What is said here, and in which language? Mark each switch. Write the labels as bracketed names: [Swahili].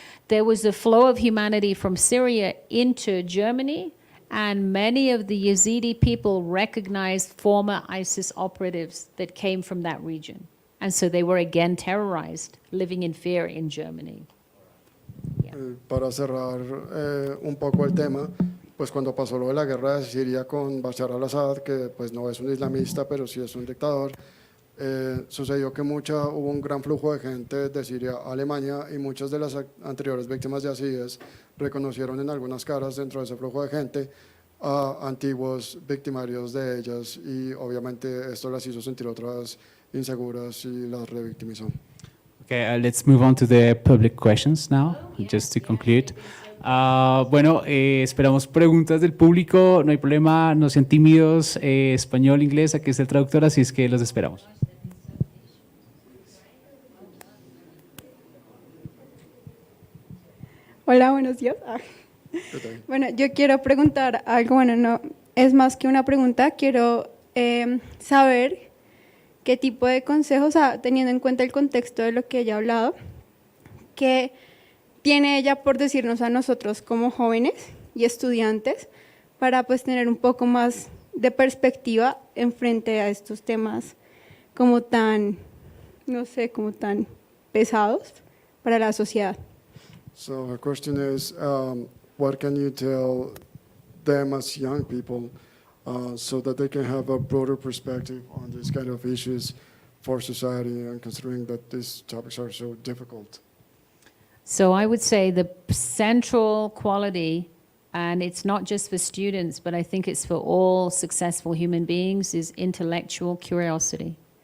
[English] There was a flow of humanity from Syria into Germany, and many of the Yazidi people recognized former ISIS operatives that came from that region. And so they were again terrorized, living in fear in Germany. [Spanish] Para cerrar un poco el tema, pues cuando pasó lo de la guerra de Siria con Bashar al-Assad, que pues no es un islamista, pero sí es un dictador, sucedió que hubo un gran flujo de gente de Siria a Alemania, y muchas de las anteriores víctimas de yazidíes reconocieron en algunas caras dentro de ese flujo de gente a antiguos victimarios de ellas, y obviamente esto las hizo sentir otras inseguras y las revictimizó. [English] Okay, let's move on to the public questions now, just to conclude. [Spanish] Bueno, esperamos preguntas del público, no hay problema, no sean tímidos, español, inglés, aquí está el traductor, así es que los esperamos. Hola, buenos días. Bueno, yo quiero preguntar algo, bueno, no es más que una pregunta, quiero saber qué tipo de consejos, teniendo en cuenta el contexto de lo que ella ha hablado, que tiene ella por decirnos a nosotros como jóvenes y estudiantes para pues tener un poco más de perspectiva en frente a estos temas como tan, no sé, como tan pesados para la sociedad. [English] So her question is, what can you tell them as young people so that they can have a broader perspective on these kind of issues for society, and considering that these topics are so difficult? So I would say the central quality, and it's not just for students, but I think it's for all successful human beings, is intellectual curiosity.